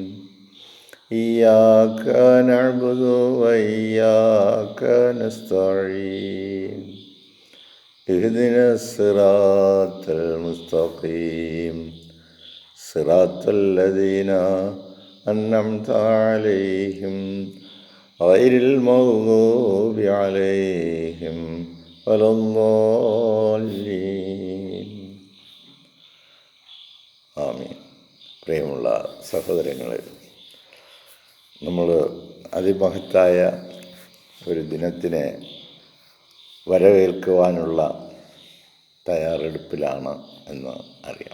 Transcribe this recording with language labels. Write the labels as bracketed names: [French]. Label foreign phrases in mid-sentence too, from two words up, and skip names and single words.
[Arabic] إياك نعبد وإياك نستعين اهدنا الصراط المستقيم صراط الذين أنعمت عليهم غير المغضوب عليهم ولا الضالين. ആമീൻ. [Malayalam] പ്രിയമുള്ള സഹോദരങ്ങളെ, നമ്മൾ അതിമഹത്തായ ഒരു ദിനത്തിനെ വരവേൽക്കുവാനുള്ള തയ്യാറെടുപ്പിലാണ് എന്ന് അറിയാം.